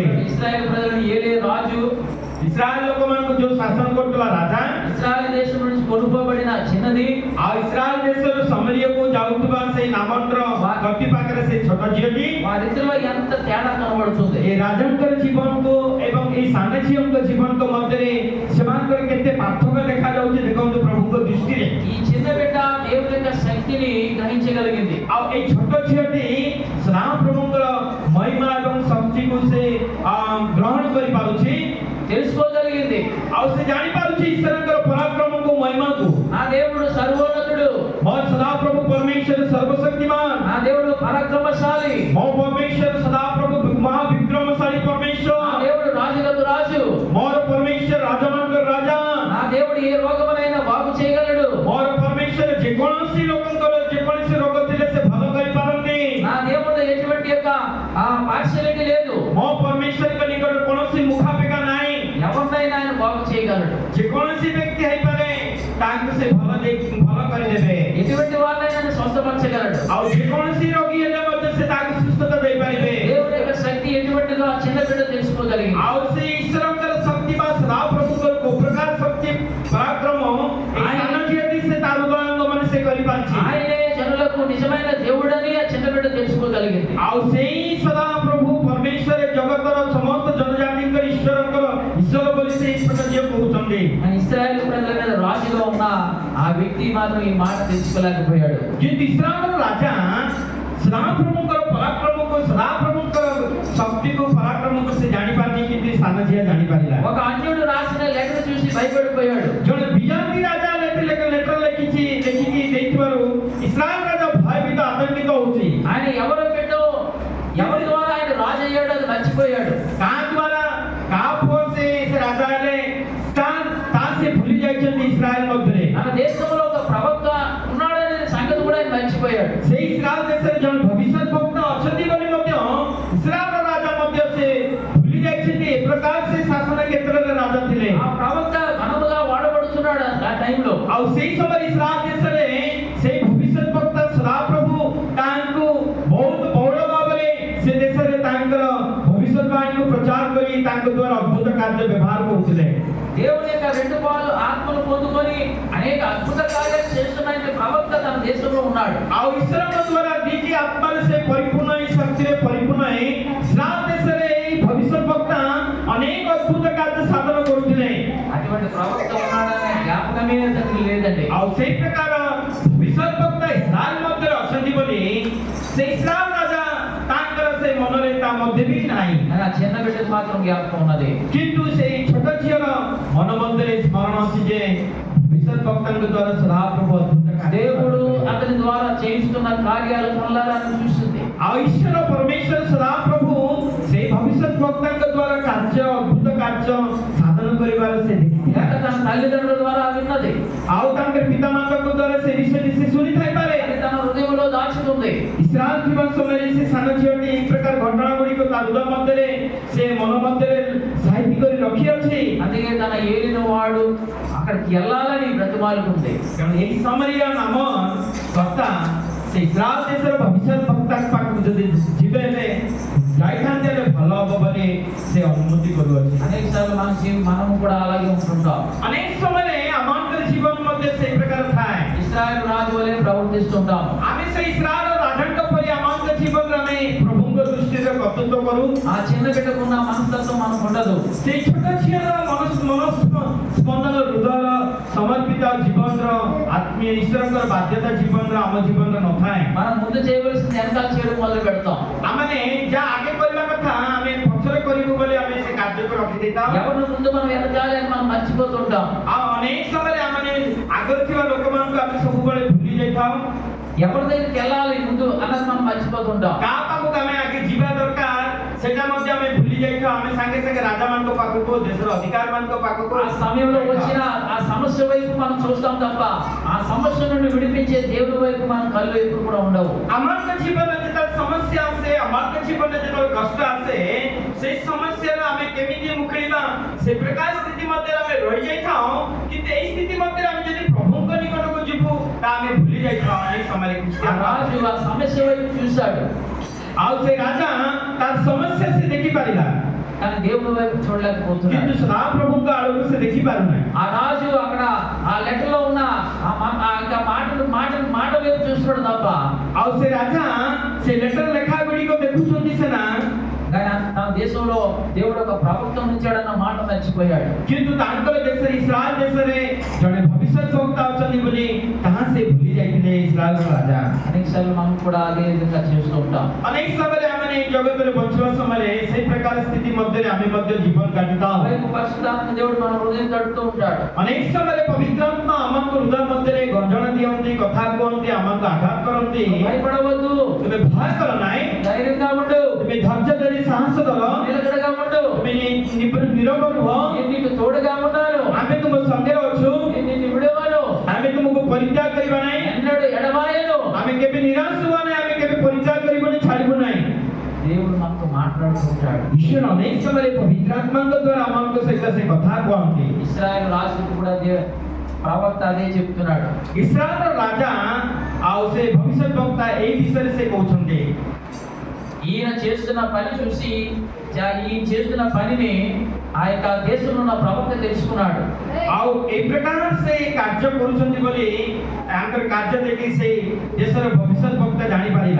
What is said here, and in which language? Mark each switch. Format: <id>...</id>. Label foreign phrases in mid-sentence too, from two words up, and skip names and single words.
<te>ఇశ్రాయేల్ ప్రజలను ఏలే రాజు,</te> <or>ଇସ୍ରାଏଲ ଲୋକମାନଙ୍କୁ ଯୋଉ ଶାସନ କରୁଥିଲା ରାଜା,</or> <te>ఇశ్రాయేల్ దేశం నుంచి కొనుక్కోబడిన చిన్నది,</te> <or>ଆଉ ଇସ୍ରାଏଲ ଦେଶରୁ ସମରିୟାକୁ ଯାଉଥିବା ସେଇ ନାମନର ଗତି ପାଖରେ ସେ ଛୋଟ ଝିଅଟି,</or> <te>వారిద్దరిలో ఎంత తేడా కనబడుతుంది.</te> <or>ଏ ରାଜାଙ୍କର ଜୀବନକୁ ଏବଂ ଏଇ ସାନ ଝିଅଙ୍କ ଜୀବନଙ୍କ ମଧ୍ୟରେ ସେମାନଙ୍କର କେତେ ପାର୍ଥକ୍ୟ ଦେଖାଯାଉଛି ଦେଖନ୍ତୁ ପ୍ରଭୁଙ୍କ ଦୃଷ୍ଟିରେ।</or> <te>ఈ చిన్న బిడ్డ దేవుని యొక్క శక్తిని గ్రహించగలిగింది.</te> <or>ଆଉ ଏଇ ଛୋଟ ଝିଅଟି ସଦାପ୍ରଭୁଙ୍କର ମହିମା ଏବଂ ଶକ୍ତିକୁ ସେ ଗ୍ରହଣ କରିପାରୁଛି,</or> <te>తెలుసుకోగలిగింది.</te> <or>ଆଉ ସେ ଜାଣିପାରୁଛି ଈଶ୍ୱରଙ୍କର ପରାକ୍ରମକୁ ମହିମାକୁ।</or> <te>నా దేవుడు సర్వోన్నతుడు,</te> <or>ମୋ ସଦାପ୍ରଭୁ ପରମେଶ୍ୱର ସର୍ବଶକ୍ତିମାନ,</or> <te>నా దేవుడు పరాక్రమశాలి,</te> <or>ମୋ ପରମେଶ୍ୱର ସଦାପ୍ରଭୁ ମହାବିକ୍ରମଶାଳୀ</or> <te>నా</te> <or>ପରମେଶ୍ୱର,</or> <te>దేవుడు రాజులకు రాజు,</te> <or>ମୋର ପରମେଶ୍ୱର ରାଜାମାନଙ୍କର ରାଜା,</or> <te>నా దేవుడు ఏ రోగమునైనా బాగు చేయగలడు,</te> <or>ମୋର ପରମେଶ୍ୱର ଯେକୌଣସି ଲୋକଙ୍କର ଯେକୌଣସି ରୋଗ ଥିଲେ ସେ ଭଲ କରିପାରନ୍ତି,</or> <te>నా దేవుడు ఎటువంటి యొక్క పార్షియాలిటీ లేదు,</te> <or>ମୋ ପରମେଶ୍ୱରଙ୍କ ନିକଟରେ କୌଣସି ମୁଖାପେକ୍ଷା ନାହିଁ,</or> <te>ఎవరినైనా ఆయన బాగు చేయగలడు,</te> <or>ଯେକୌଣସି ବ୍ୟକ୍ତି ହେଇପାରେ ତାଙ୍କୁ ସେ ଭଲ କରିଦେବେ,</or> <te>ఎటువంటి వారినైనా స్వస్థపరచగలడు,</te> <or>ଆଉ ଯେକୌଣସି ରୋଗୀ ହେଲେ ମଧ୍ୟ ସେ ତାଙ୍କୁ ସୁସ୍ଥତା ଦେଇପାରିବେ।</or> <te>దేవుడి యొక్క శక్తి ఎటువంటిదో ఆ చిన్న బిడ్డ తెలుసుకోగలిగింది.</te> <or>ଆଉ ସେ ଈଶ୍ୱରଙ୍କର ଶକ୍ତି ବା ସଦାପ୍ରଭୁଙ୍କର କୋଉ ପ୍ରକାର ଶକ୍ତି ପରାକ୍ରମ ଏ ସାନ ଝିଅଟି ସେ ତାର ଉଦୟଙ୍ଗ ମାନେ ସେ କରିପାରିଛି।</or> <te>ఆయనే జనులకు నిజమైన దేవుడని ఆ చిన్న బిడ్డ తెలుసుకోగలిగింది.</te> <or>ଆଉ ସେଇ ସଦାପ୍ରଭୁ ପରମେଶ୍ୱର ଜଗତର ସମସ୍ତ ଜନଜାତିଙ୍କର ଈଶ୍ୱର ବୋଲି ସେ ଈଶ୍ୱର ଝିଅ କହୁଛନ୍ତି।</or> <te>ఇశ్రాయేలు ప్రజల మీద రాజుగా ఉన్న ఆ వ్యక్తి మాత్రం ఈ మాట తెలుసుకోలేకపోయాడు.</te> <or>କିନ୍ତୁ ଇସ୍ରାଏଲର ରାଜା ସଦାପ୍ରଭୁଙ୍କର ପରାକ୍ରମକୁ ସଦାପ୍ରଭୁଙ୍କର ଶକ୍ତିକୁ ପରାକ୍ରମକୁ ସେ ଜାଣିପାରିନି, କିନ୍ତୁ ସାନ ଝିଅ ଜାଣିପାରିଲା।</or> <te>ఒక అన్యుడు రాసిన లెటర్ చూసి భయపడిపోయాడు.</te> <or>ଜଣେ ବିଜାତି ରାଜା ଲେଟର ଲେଖିକି ଦେଇଥିବାରୁ ଇସ୍ରାଏଲ ରାଜା ଭୟଭୀତ ଆତଙ୍କିତ ହଉଛି।</or> <te>ఆయన ఎవరో పెట్టో ఎవరి ద్వారా ఆయన రాజు అయ్యాడు అది మర్చిపోయాడు.</te> <or>କାହା ଦ୍ୱାରା କାହା ପୁଅ ସେ ରାଜା ହେଲେ ତା ସେ ଭୁଲି ଯାଇଛନ୍ତି ଇସ୍ରାଏଲ ମଧ୍ୟରେ।</or> <te>మన దేశంలో ఒక ప్రవక్త ఉన్నాడనే సంగతి కూడా ఆయన మర్చిపోయాడు.</te> <or>ସେଇ ଇସ୍ରାଏଲ ଦେଶରେ ଜଣେ ଭବିଷ୍ୟତ ଭକ୍ତ ଅଛନ୍ତି ବୋଲି ମଧ୍ୟ ଇସ୍ରାଏଲର ରାଜା ମଧ୍ୟ ସେ ଭୁଲି ଯାଇଛନ୍ତି। ଏ ପ୍ରକାର ସେ ଶାସନ କ୍ଷେତ୍ରରେ ରାଜା ଥିଲେ।</or> <te>ఆ ప్రవక్త ఘనముగా వాడబడుతున్నాడు ఆ టైంలో.</te> <or>ଆଉ ସେଇ ସମୟରେ ଇସ୍ରାଏଲ ଦେଶରେ ସେଇ ଭବିଷ୍ୟତ ଭକ୍ତ ସଦାପ୍ରଭୁ ତାଙ୍କୁ ବହୁତ ବହୁଳ ଭାବରେ ସେ ଦେଶରେ ତାଙ୍କର ଭବିଷ୍ୟତବାଣୀକୁ ପ୍ରଚାର କରି ତାଙ୍କ ଦ୍ୱାରା ଅଦ୍ଭୁତ କାର୍ଯ୍ୟ ବ୍ୟବହାର କରୁଥିଲେ।</or> <te>దేవుని యొక్క రెండు పాలు ఆత్మను పొందుకొని అనేక అద్భుత కార్యాలు చేస్తున్న ప్రవక్త తన దేశంలో ఉన్నాడు.</te> <or>ଆଉ ଈଶ୍ୱରଙ୍କ ଦ୍ୱାରା ଦୁଇଟି ଆତ୍ମାରେ ସେ ପରିପୂର୍ଣ୍ଣ ଏଇ ଶକ୍ତିରେ ପରିପୂର୍ଣ୍ଣ ହେଇ ଇସ୍ରାଏଲ ଦେଶରେ ଏଇ ଭବିଷ୍ୟତ ବକ୍ତା ଅନେକ ଅଦ୍ଭୁତ କାର୍ଯ୍ୟ ସାଧନ କରୁଥିଲେ।</or> <te>అటువంటి ప్రవక్త ఉన్నాడనే జ్ఞాపకమే అతనికి లేదండి.</te> <or>ଆଉ ସେଇ ପ୍ରକାର ଭବିଷ୍ୟତ ବକ୍ତା ଇସ୍ରାଏଲ ମଧ୍ୟରେ ଅଛନ୍ତି ବୋଲି ସେ ଇସ୍ରାଏଲ ରାଜା ତାଙ୍କର ସେ ମନରେ ତା ମଧ୍ୟ ବି ନାହିଁ।</or> <te>ఆ చిన్న బిడ్డకు మాత్రం జ్ఞాపకం ఉన్నది.</te> <or>କିନ୍ତୁ ସେଇ ଛୋଟ ଝିଅର ମନ ମଧ୍ୟରେ ସ୍ମରଣ ଅଛି ଯେ ଭବିଷ୍ୟତ ବକ୍ତାଙ୍କ ଦ୍ୱାରା ସଦାପ୍ରଭୁ ଅଦ୍ଭୁତ</or> <te>దేవుడు అతని ద్వారా చేయిస్తున్న కార్యాలు కళ్ళారా చూస్తుంది.</te> <or>ଆଉ ଈଶ୍ୱର ପରମେଶ୍ୱର ସଦାପ୍ରଭୁ ସେଇ ଭବିଷ୍ୟତ ବକ୍ତାଙ୍କ ଦ୍ୱାରା କାର୍ଯ୍ୟ ଅଦ୍ଭୁତ କାର୍ଯ୍ୟ</or> <te>తల్లిదండ్రుల ద్వారా విన్నది,</te> <or>ଆଉ ତାଙ୍କର ପିତାମାତାଙ୍କ ଦ୍ୱାରା ସେ ବିଷୟଟି ସେ ଶୁଣି ଥାଇପାରେ।</or> <te>అది తన హృదయంలో దాచుతుంది।</te> <or>ଇସ୍ରାଏଲ ଥିବା ସମୟରେ ସେ ସାନ ଝିଅଟି ଏହି ପ୍ରକାର ଘଟଣା ଗୁଡ଼ିକ ତା ହୃଦୟ ମଧ୍ୟରେ ସେ ମନ ମଧ୍ୟରେ ସାହିତ୍ୟ କରି ରଖିଅଛି।</or> <te>అందుకే తన ఏలిన వాడు అక్కడికి వెళ్ళాలని బ్రతిమాలుకుంది।</te> <or>କାରଣ ଏହି ସମରୀୟ ନାମ କର୍ତ୍ତା ସେ ଇସ୍ରାଏଲ ଦେଶର ଭବିଷ୍ୟତ ବକ୍ତାଙ୍କ ପାଖକୁ ଯଦି ଯିବେ ହେଲେ ଯାଇଥାନ୍ତେ ହେଲେ ଭଲ ହବ ବୋଲି ସେ ଅନୁମତି କରୁଅଛି।</or> <te>అనేక సార్లు మనం కూడా అలాగే ఉంటుంటాం।</te> <or>ଅନେକ ସମୟରେ ଆମମାନଙ୍କର ଜୀବନ ମଧ୍ୟ ସେଇ ପ୍ରକାର ଥାଏ।</or> <te>ఇశ్రాయేలు రాజు వలె ప్రవర్తిస్తుంటాం।</te> <or>ଆମେ ସେ ଇସ୍ରାଏଲ ରାଜାଙ୍କ ପରି ଆମମାନଙ୍କ ଜୀବନରେ ଆମେ ପ୍ରଭୁଙ୍କ ଦୃଷ୍ଟିରେ କର୍ତ୍ତୃତ୍ୱ କରୁ।</or> <te>ఆ చిన్న బిడ్డకున్న మనస్తత్వం మనకు ఉండదు।</te> <or>ସେଇ ଛୋଟ ଝିଅର ସ୍ପନ୍ଦନ ହୃଦୟର ସମର୍ପିତ ଜୀବନର ଆତ୍ମୀୟ ଈଶ୍ୱରଙ୍କର ବାଧ୍ୟତା ଜୀବନର ଆମ ଜୀବନରେ ନଥାଏ।</or> <te>మనం ముందు చేయవలసింది వెనకాల చేయడం మొదలు పెడతాం।</te> <or>ଆମେ ଯାହା ଆଗେ କରିବା କଥା ଆମେ ପଛରେ କରିବୁ ବୋଲି ଆମେ ସେ କାର୍ଯ୍ୟକୁ ରଖିଦେଇଥାଉ।</or> <te>ఎవరి ముందు మనం వెనకాలి అని మనం మర్చిపోతుంటాం।</te> <or>ଆଉ ଅନେକ ସମୟରେ ଆମେ ଆଗରେ ଥିବା ଲୋକମାନଙ୍କୁ ଆମେ ସବୁବେଳେ ଭୁଲି ଯାଇଥାଉ।</or> <te>ఎవరి దగ్గరికి వెళ్ళాలి ముందు అన్నది మనం మర్చిపోతుంటాం।</te> <or>କାହା ପାଖକୁ ଆମେ ଆଗେ ଯିବା ଦରକାର ସେଟା ମଧ୍ୟ ଆମେ ଭୁଲି ଯାଇଥାଉ। ଆମେ ସାଙ୍ଗେ ସାଙ୍ଗେ ରାଜାମାନଙ୍କ ପାଖକୁ ଦେଶର ଅଧିକାରୀମାନଙ୍କ ପାଖକୁ</or> <te>ఆ సమయంలో వచ్చిన ఆ సమస్య వైపు మనం చూస్తాం తప్ప ఆ సమస్య నుండి విడిపించే దేవుని వైపు మన కళ్ళు ఎప్పుడు కూడా ఉండవు।</te> <or>ଆମମାନଙ୍କ ଜୀବନରେ ଯେତେବେଳେ ସମସ୍ୟା ଆସେ ଆମମାନଙ୍କ ଜୀବନରେ ଯେତେବେଳେ କଷ୍ଟ ଆସେ ସେଇ ସମସ୍ୟାରୁ ଆମେ କେମିତି ମୁକୁଳିବା ସେ ପ୍ରକାର ସ୍ଥିତି ମଧ୍ୟରେ ଆମେ ରହିଯାଇଥାଉ। କିନ୍ତୁ ଏଇ ସ୍ଥିତି ମଧ୍ୟରେ ଆମେ ଯଦି ପ୍ରଭୁଙ୍କ ନିକଟକୁ ଯିବୁ ତା ଆମେ ଭୁଲି ଯାଇଥାଉ। ଅନେକ ସମୟରେ</or> <te>ఆ రాజు ఆ సమస్య వైపు చూశాడు,</te> <or>ଆଉ ସେ ରାଜା ତାର ସମସ୍ୟା ସେ ଦେଖିପାରିଲା</or> <te>కానీ దేవుని వైపు చూడలేకపోతున్నాడు।</te> <or>କିନ୍ତୁ ସଦାପ୍ରଭୁଙ୍କ ଆଡ଼କୁ ସେ ଦେଖିପାରୁନାହିଁ।</or> <te>ఆ రాజు అక్కడ ఆ లెటర్ లో ఉన్న ఇంకా మాట వైపు చూస్తున్నాడు తప్ప</te> <or>ଆଉ ସେ ରାଜା ସେ ଲେଟର ଲେଖା ଗୁଡ଼ିକ ଦେଖୁଛନ୍ତି ସିନା</or> <te>కానీ తన దేశంలో దేవుడు ఒక ప్రవక్తను ఉంచాడన్న మాట మర్చిపోయాడు।</te> <or>କିନ୍ତୁ ତାଙ୍କର ଦେଶରେ ଇସ୍ରାଏଲ ଦେଶରେ ଜଣେ ଭବିଷ୍ୟତ ବକ୍ତା ଅଛନ୍ତି ବୋଲି ତାହା ସେ ଭୁଲି ଯାଇଥିଲେ ଇସ୍ରାଏଲର ରାଜା।</or> <te>అనేక సార్లు మనం కూడా అదే విధంగా చేస్తూ ఉంటాం।</te> <or>ଅନେକ ସମୟରେ ଆମେ ଏଇ ଜଗତରେ ବଞ୍ଚିବା ସମୟରେ ସେଇ ପ୍ରକାର ସ୍ଥିତି ମଧ୍ୟରେ ଆମେ ମଧ୍ୟ ଜୀବନ କାଟିଥାଉ।</or> <te>వైపు పరిశుద్ధాత్మ దేవుడు మన హృదయం తడుతూ ఉంటాడు।</te> <or>ଅନେକ ସମୟରେ ପବିତ୍ର ଆତ୍ମା ଆମଙ୍କ ହୃଦୟ ମଧ୍ୟରେ ଗଞ୍ଜଣ ଦିଅନ୍ତି, କଥା କୁହନ୍ତି, ଆମକୁ ଆଘାତ କରନ୍ତି।</or> <te>భయపడవద్దు,</te> <or>ତୁମେ ଭୟ କର ନାହିଁ,</or> <te>ధైర్యంగా ఉండు,</te> <or>ତୁମେ ଧୈର୍ଯ୍ୟ ଧରି ସାହସ ଧର,</or> <te>నిలకడగా ఉండు,</te> <or>ତୁମେ ନିରବ ରୁହ।</or> <te>నేను నీకు తోడుగా ఉన్నాను,</te> <or>ଆମେ ତୁମ ସଙ୍ଗରେ ଅଛୁ,</or> <te>నేను నిన్ను విడువను,</te> <or>ଆମେ ତୁମକୁ ପରିତ୍ୟାଗ କରିବା ନାହିଁ,</or> <te>ఎన్నడూ ఎడబాయను।</te> <or>ଆମେ କେବେ ନିରାଶ ହୁଅ ନାହିଁ, ଆମେ କେବେ ପରିତ୍ୟାଗ କରିବୁନି, ଛାଡ଼ିବୁ ନାହିଁ।</or> <te>దేవుడు మనతో మాట్లాడుతుంటాడు।</te> <or>ଈଶ୍ୱର ଅନେକ ସମୟରେ ପବିତ୍ର ଆତ୍ମାଙ୍କ ଦ୍ୱାରା ଆମମାନଙ୍କ ସହିତ ସେ କଥା କୁହନ୍ତି।</or> <te>ఇశ్రాయేలు రాజుకు కూడా ప్రవక్త అదే చెప్తున్నాడు।</te> <or>ଇସ୍ରାଏଲର ରାଜା ଆଉ ସେ ଭବିଷ୍ୟତ ବକ୍ତା ଏଇ ବିଷୟରେ ସେ କହୁଛନ୍ତି।</or> <te>ఈయన చేస్తున్న పని చూసి ఈయన చేస్తున్న పనిని ఆ యొక్క దేశంలో ఉన్న ప్రవక్త తెలుసుకున్నాడు।</te> <or>ଆଉ ଏଇ ପ୍ରକାର ସେ କାର୍ଯ୍ୟ କରୁଛନ୍ତି ବୋଲି ତାଙ୍କର କାର୍ଯ୍ୟ ଦେଖି ସେ ଦେଶର ଭବିଷ୍ୟତ ବକ୍ତା ଜାଣିପାରିଲା।</or>